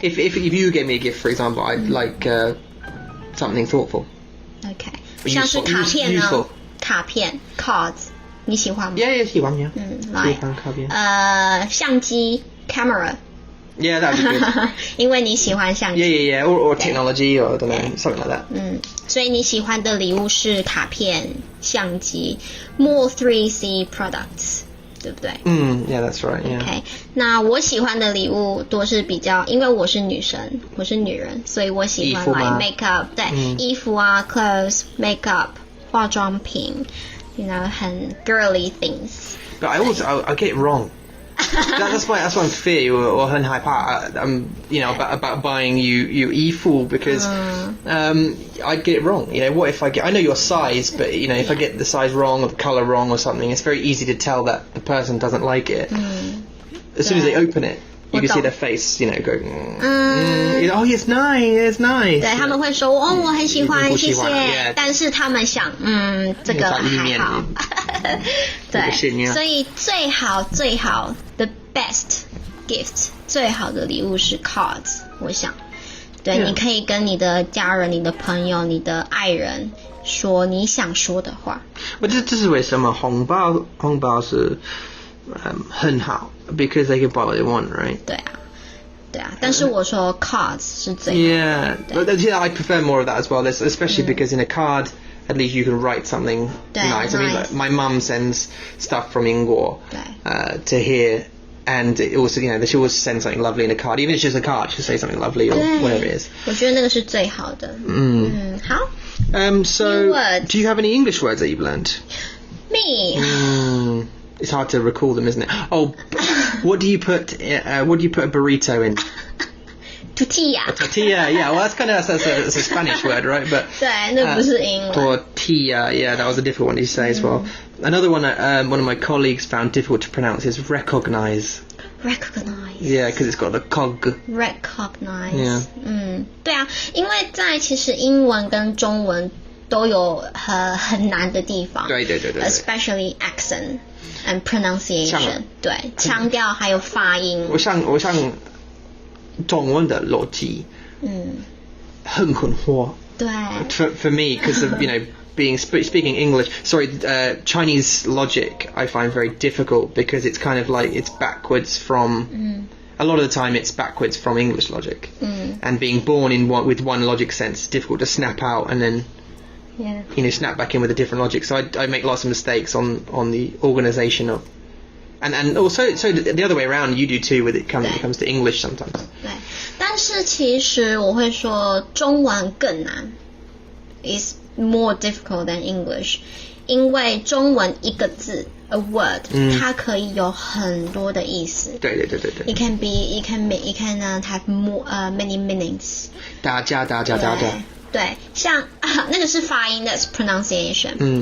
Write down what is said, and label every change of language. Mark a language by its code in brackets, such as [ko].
[en] If you gave me a gift, for example, I'd like something thoughtful. [zh] Okay. 像是卡片呢 [en] useful. [zh] 卡片 cards 你喜欢吗 [en] Yeah, 喜欢 yeah. [zh] 来喜欢卡片相机 camera [en] Yeah, that'd be good. [zh] 因为你喜欢相机 [en] Yeah. Or technology or I don't know, something like that. [zh] 所以你喜欢的礼物是卡片相机 [en] more 3C products [zh] 对不对 [en] Yeah, that's right. Yeah. Okay. [zh] 那我喜欢的礼物多是比较，因为我是女生，我是女人，所以我喜欢 [en] like makeup， [zh] 对，衣服啊 ， [en] clothes, makeup， [zh] 化妆品 ， [en] you know， [zh] 很 [en] girly things. But I get it wrong. that's why I'm fear [zh] 我很害怕 [en] you know about buying you 衣服 because I get it wrong. You know, what if I know your size, but you know if I get the size wrong or the color wrong or something, it's very easy to tell that the person doesn't like it. As soon as they open it, you can see their face, you know, go. You know, oh, it's nice. [zh] 对，他们会说我很喜欢，谢谢。但是他们想，这个还好。对，所以最好 [en] the best gift [zh] 最好的礼物是 cards， 我想。对，你可以跟你的家人、你的朋友、你的爱人说你想说的话。我这是为什么红包是很好 [en] because they can buy what they want, right? [zh] 对啊，但是我说 cards 是最好。 [en] Yeah, but yeah, I prefer more of that as well. Especially because in a card, at least you can write something nice. I mean, like, my mum sends stuff from 英国 to here, and it also, you know, she always sends something lovely in a card. Even if it's just a card, she'll say something lovely or whatever it is. [zh] 我觉得那个是最好的。好。 [en] So, do you have any English words that you've learned? Me. It's hard to recall them, isn't it? Oh, what do you put a burrito in? Tortilla. Tortilla, yeah. Well, that's a Spanish word, right? But [zh] 对，那不是英文。 [en] Tortilla, yeah, that was a difficult one to say as well. Another one, one of my colleagues found difficult to pronounce is recognize. Recognize. Yeah, because it's got the cog. Recognize. Yeah. [zh] 对啊，因为其实英文跟中文都有很难的地方。对。 [en] Especially accent and pronunciation. [zh] 对，腔调还有发音。我像中文的逻辑，很困惑。对。 [en] For me, because of you know speaking English. Sorry, Chinese logic I find very difficult because it's kind of like it's backwards from. A lot of the time, it's backwards from English logic, and being born with one logic sense is difficult to snap out and then. Yeah. You know, snap back in with a different logic. So I make lots of mistakes on the organisation of, and also the other way around. You do too when it comes to English sometimes. [zh] 对，但是其实我会说中文更难 ， [en] is more difficult than English， [zh] 因为中文一个字 [en] a word， [zh] 它可以有很多的意思。对。 [en] It can have more many meanings。 [zh] 大家。对，像那个是发音 ， [en] that's pronunciation。